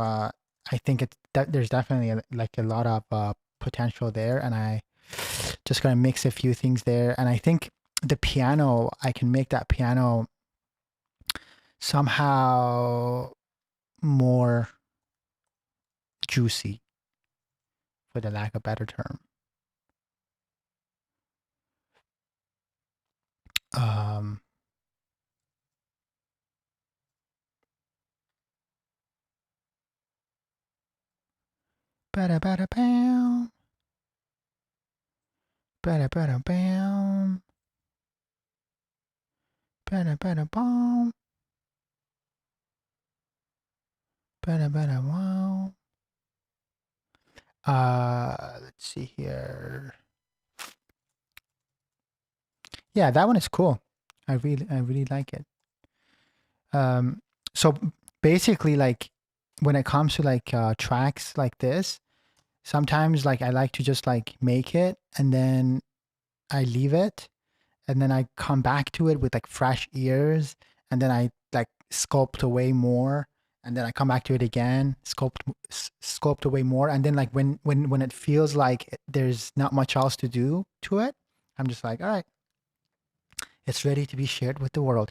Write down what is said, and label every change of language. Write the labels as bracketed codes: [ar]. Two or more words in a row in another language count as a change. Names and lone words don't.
[en] I think it's that there's definitely like a lot of potential there, and I just gonna mix a few things there. And I think the piano, I can make that piano somehow more juicy, for the lack of a better term. Um, bada bada bam, bada bada bam, bada bada bam, bada bada wow. Let's see here. Yeah, that one is cool. I really like it. So basically, like when it comes to like tracks like this, sometimes like I like to just like make it and then I leave it and then I come back to it with like fresh ears and then I like sculpt away more and then I come back to it again, sculpt away more and then like when it feels like there's not much else to do to it, I'm just like, all right, it's ready to be shared with the world.